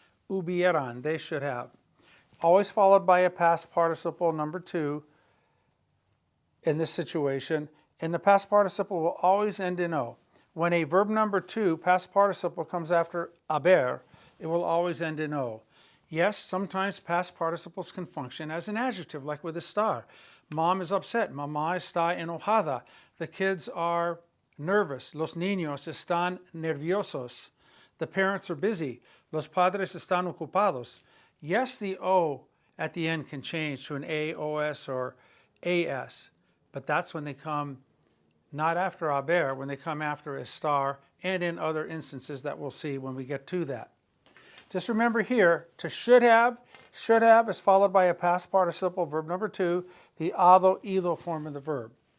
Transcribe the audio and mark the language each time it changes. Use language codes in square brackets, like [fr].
[en] Hubieran, they should have. Always followed by a past participle number 2 in this situation. And the past participle will always end in O. When a verb number 2, past participle, comes after haber, it will always end in O. Yes, sometimes past participles can function as an adjective, like with estar. Mom is upset. [es] Mamá está enojada. [en] The kids are nervous. [es] Los niños están nerviosos. [en] The parents are busy. [es] Los padres están ocupados. [en] Yes, the O at the end can change to an A, OS, or AS, but that's when they come not after haber, when they come after estar, and in other instances that we'll see when we get to that. Just remember here, to should have is followed by a past participle, verb number 2, the ado, ido form of the verb.